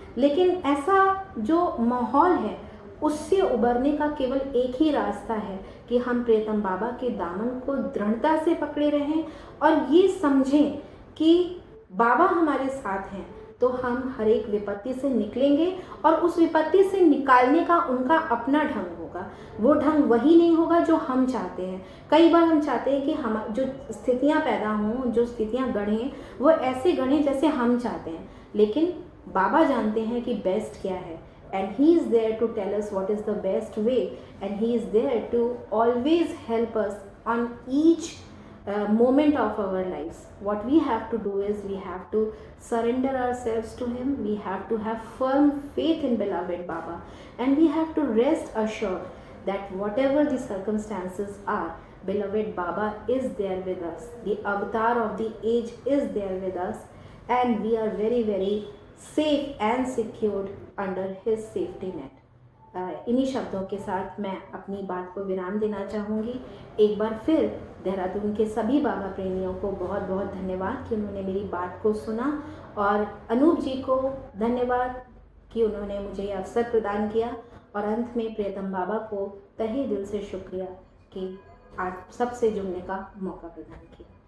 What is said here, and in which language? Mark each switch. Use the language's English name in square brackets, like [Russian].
[Hindi] लेकिन ऐसा जो माहौल है उससे उबरने का केवल एक ही रास्ता है कि हम प्रियतम बाबा के दामन को दृढ़ता से पकड़े रहें और ये समझें कि बाबा हमारे साथ हैं तो हम हर एक विपत्ति से निकलेंगे, और उस विपत्ति से निकालने का उनका अपना ढंग होगा। वो ढंग वही नहीं होगा जो हम चाहते हैं। कई बार हम चाहते हैं कि हम जो स्थितियां पैदा हों, जो स्थितियां गढ़ें, वो ऐसे गढ़ें जैसे हम चाहते हैं, लेकिन बाबा जानते हैं कि बेस्ट क्या है। [English] And he is there to tell us what is the best way, and he is there to always help us on each moment of our lives. What we have to do is we have to surrender ourselves to him. We have to have firm faith in beloved Baba, and we have to rest assured that whatever the circumstances are, beloved Baba is there with us. The avatar of the age is there with us, and we are very very safe and secured under his safety net. [Hindi] इन्हीं शब्दों के साथ मैं अपनी बात को विराम देना चाहूँगी। एक बार फिर देहरादून के सभी बाबा प्रेमियों को बहुत बहुत धन्यवाद कि उन्होंने मेरी बात को सुना, और अनूप जी को धन्यवाद कि उन्होंने मुझे ये अवसर प्रदान किया। और अंत में प्रियतम बाबा को तहे दिल से शुक्रिया कि आप सबसे जुड़ने का मौका प्रदान किया।